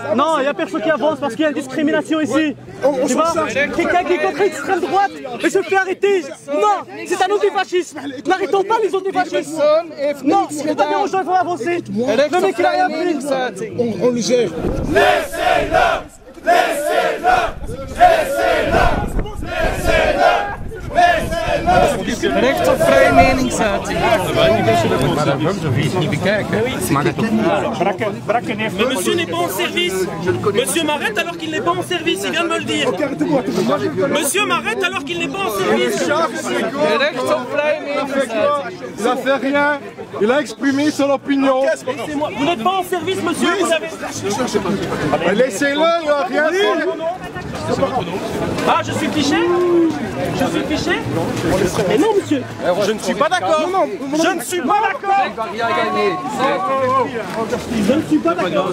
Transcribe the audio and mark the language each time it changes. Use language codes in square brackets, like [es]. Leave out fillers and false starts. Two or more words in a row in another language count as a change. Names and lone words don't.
[fr] Non, il n'y a personne qui avance parce qu'il y a une discrimination ici. Tu vois, quelqu'un qui est contre l'extrême droite et se fait arrêter. Non, c'est un antifascisme. N'arrêtons pas les antifascistes. Non, c'est pas bien aux gens, il faut avancer. Le mec il a rien pris. On le gère. Laissez-le! Laissez-le! Laissez-le! Laissez-le! [nl] Recht op vrije meningsuiting. [fr] Mais monsieur n'est pas en service. Monsieur m'arrête alors qu'il n'est pas en service, il vient de me le dire. Monsieur m'arrête alors qu'il n'est pas en service. [nl] Recht op vrije meningsuiting. [fr] Il a fait rien, il a exprimé son opinion. Laissez-moi. Vous n'êtes pas en service, monsieur. Vous avez... Laissez-le, il a rien fait. Ah, je suis fiché? Je suis fiché? Mais non, monsieur. Je ne suis pas d'accord. Je ne suis pas d'accord. Je ne suis pas d'accord.